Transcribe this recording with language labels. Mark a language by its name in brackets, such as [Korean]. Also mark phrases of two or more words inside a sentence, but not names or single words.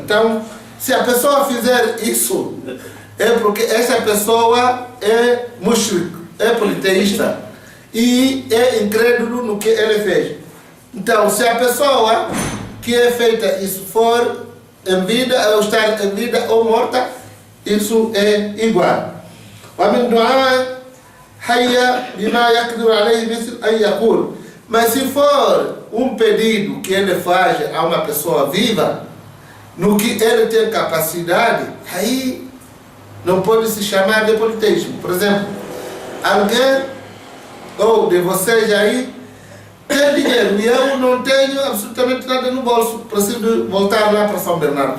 [Portuguese] Então, se a pessoa fizer isso, é porque essa pessoa é mushrik, é politeísta e é incrédulo no que ele fez. Então, se a pessoa que é feita isso for em vida, ou estar em vida ou morta, isso é igual. [Arabic] ومن دعاء حي بما يقدر عليه مثل أن يقول. [Portuguese] Mas se for um pedido que ele faz a uma pessoa viva, no que ele tem capacidade, aí não pode se chamar de politeísmo. Por exemplo, alguém, ou de vocês aí, tem dinheiro e eu não tenho absolutamente nada no bolso, preciso voltar lá para São Bernardo.